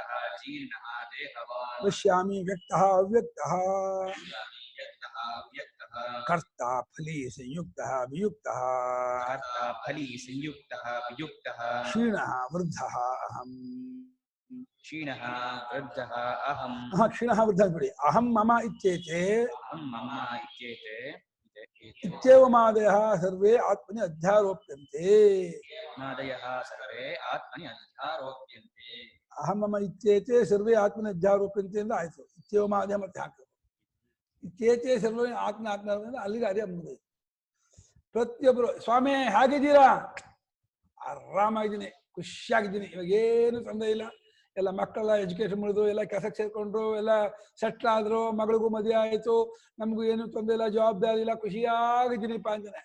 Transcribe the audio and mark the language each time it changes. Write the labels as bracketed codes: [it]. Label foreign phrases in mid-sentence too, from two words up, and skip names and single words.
[sa] ಪಶ್ಯಾಮಿ ವ್ಯಕ್ತಃ ಅವ್ಯಕ್ತಃ ಕರ್ತ ಫಲಿ ಸಂಯುಕ್ತಃ ವಿಯುಕ್ತಃ ಕ್ಷೀಣಃ ವೃದ್ಧಃ ಅಹಂ ಕ್ಷೀಣಃ ವೃದ್ಧಃ ಬಿಡಿ. ಅಹಂ ಮಮ ಇತ್ಯೇತೆ ಇತ್ಯೇವಮಾದಯಃ ಸರ್ವೇ ಆತ್ಮನಿ ಅಧ್ಯಾರೋಪ್ಯಂತೆ. ಅಹಂ ಮಮ ಇತ್ಯೇತೆ ಸರ್ವೇ ಆತ್ಮನಿ ಅಧ್ಯಾರೋಪ್ಯಂತೆ [kn] ಅಂತ ಆಯ್ತು. ಇತ್ಯೇವಮಾದಯ ಮತ್ತೆ ಹಾಕಬೇಕು. [sa] ಇತ್ಯೇತೆ ಸರ್ವೇ ಆತ್ಮ [kn] ಅಲ್ಲಿಗೆ ಅದೇ ಮುಗಿದು. ಪ್ರತಿಯೊಬ್ಬರು ಸ್ವಾಮಿ ಹೇಗಿದ್ದೀರಾ? ಆರಾಮಾಗಿದ್ದೀನಿ, ಖುಷಿಯಾಗಿದ್ದೀನಿ, ಇವಾಗ ಏನು ತೊಂದರೆ ಇಲ್ಲ, ಎಲ್ಲ ಮಕ್ಕಳೆಲ್ಲ ಎಜುಕೇಶನ್ ಮಾಡಿದ್ರು, ಎಲ್ಲ ಕೆಲಸಕ್ಕೆ ಸೇರ್ಕೊಂಡ್ರು, ಎಲ್ಲ ಸೆಟ್ಲ್ ಆದ್ರು, ಮಗಳಿಗೂ ಮದುವೆ ಆಯ್ತು, ನಮಗೂ ಏನು ತೊಂದರೆ ಇಲ್ಲ, ಜವಾಬ್ದಾರಿ ಇಲ್ಲ, ಖುಷಿಯಾಗಿದ್ದೀನಿಪ್ಪ ಅಂತಾನೆ.